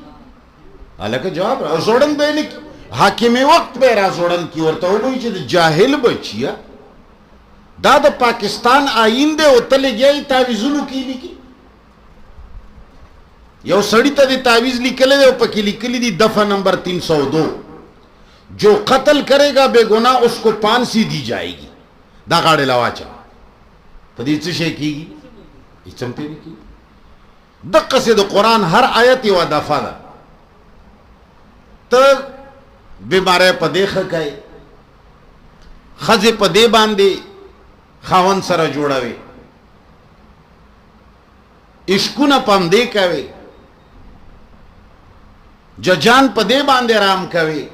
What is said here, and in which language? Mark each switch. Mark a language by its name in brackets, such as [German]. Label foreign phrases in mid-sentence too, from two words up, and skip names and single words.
[Pashto] هلکه جواب راځوړن به یې نه کي. حاکم وقت به یې راځوړن کي ورته ووایي چې د جاهل بچیه دا د پاکستان آئین دی او ته لګیا یې تعویزونو کې لیکي. یو سړی ته د تعویز لیکلی دی او پکې لیکلی دی [Urdu] دفعہ نمبر 302 جو قتل کرے گا بے گناہ اس کو پھانسی دی جائے گی. [Pashto] دا غاړې له واچه په دې څه شی کېږي؟ هېڅ هم پرې نه کېږي. دقسې د قرآن هر آیت یوه دفعه ده. ته بیماری په دې ښه کوې، ښځې په دې باندې خاوند سره جوړوي، عشقونه په همدې کوي، ججان په دې باندې رام کوي.